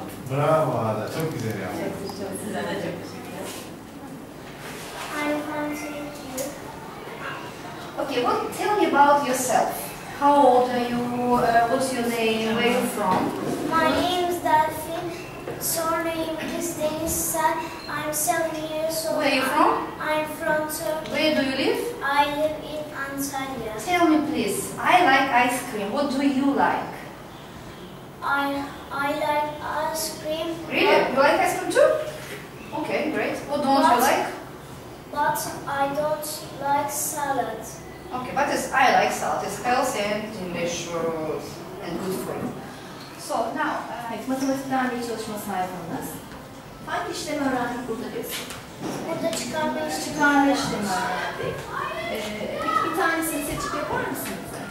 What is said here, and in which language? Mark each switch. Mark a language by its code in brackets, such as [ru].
[tr] Bravo Ada, çok güzel yaptın. Size de çok teşekkürler. [en] I'm from Turkey. Okay, well, tell me about yourself. How old are you? What's your name? Where are you from? My name is Delphin. Surname is Denizsel. I'm 7 years old. Where are you from? I'm from Turkey. Where do you live? I live in Antalya. Tell me please, I like ice cream. What do you like? I like ice cream. Really? You like ice cream too? Okay, great. What don't you like? But I don't like salad. Okay, but I like salad. It's healthy and delicious and good for you. So now, [tr] Evet, matematikten bir çalışma sayfanız. Hangi işlemi öğrendik burada biz? Burada çıkarma işlemi. Çıkarma işlemi öğrendik. Peki bir tanesini seçip yapar mısınız?